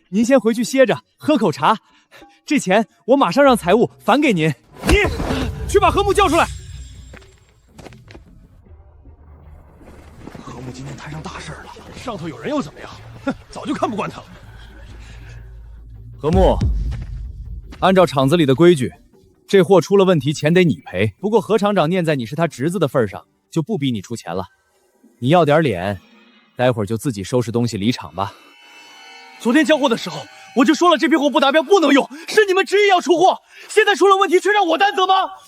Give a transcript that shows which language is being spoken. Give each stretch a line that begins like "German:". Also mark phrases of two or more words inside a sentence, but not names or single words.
Chinese: 您先回去歇着，喝口茶，這錢我馬上讓財務返給您。你去把何木叫出來。何木今天摊上大事了，上頭有人又怎麼樣？哼，早就看不慣他了。何木，按照厂子裡的規矩，這貨出了問題，錢得你賠。不過何廠長念在你是他侄子的份上，就不逼你出錢了。你要點臉，待會兒就自己收拾東西離場吧。昨天交貨的時候，我就說了這批貨不達標不能用，是你們执意要出貨，現在出了問題卻讓我擔責嗎？